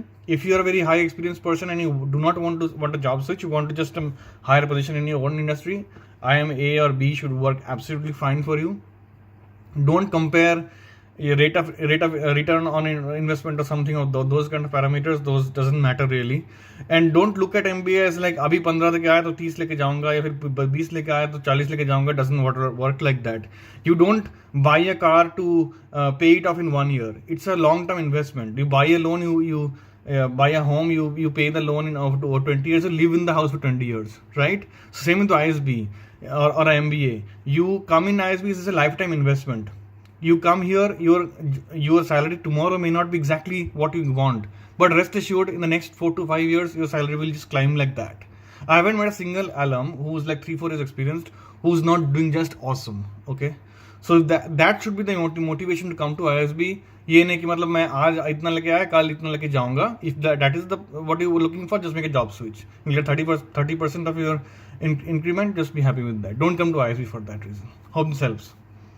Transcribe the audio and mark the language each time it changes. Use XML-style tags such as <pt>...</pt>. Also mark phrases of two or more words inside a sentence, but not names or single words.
<en>If you're a very high experienced person and you do not want a job switch, you want to just hire a position in your own industry, IIM A or B should work absolutely fine for you. Don't compare your rate of return on investment or something of those kind of parameters. Those doesn't matter really. And don't look at MBA as like</en> <hi>अभी 15 लेके आया तो 30 लेके जाऊंगा, या फिर 20 लेके आया तो 40 लेके जाऊंगा.</hi> <en>Doesn't work like that. You don't buy a car to pay it off in 1 year. It's a long term investment. You buy a loan, you buy a home, you pay the loan in over 20 years, you live in the house for 20 years, right? So same with the ISB or MBA. You come in ISB, this is a lifetime investment. You come here, your salary tomorrow may not be exactly what you want, but rest assured, in the next 4 to 5 years, your salary will just climb like that. I haven't met a single alum who's like 3-4 years experienced who's not doing just awesome. Okay, so that should be the motivation to come to ISB.</en> <hi>ये नहीं कि मतलब मैं आज इतना लेके आया, कल इतना लेके जाऊंगा.</hi> <en>If that is what you were looking for, just make a job switch. You get 30% of your increment. Just be happy with that. Don't come to ISB for that reason. Hope this helps.</en>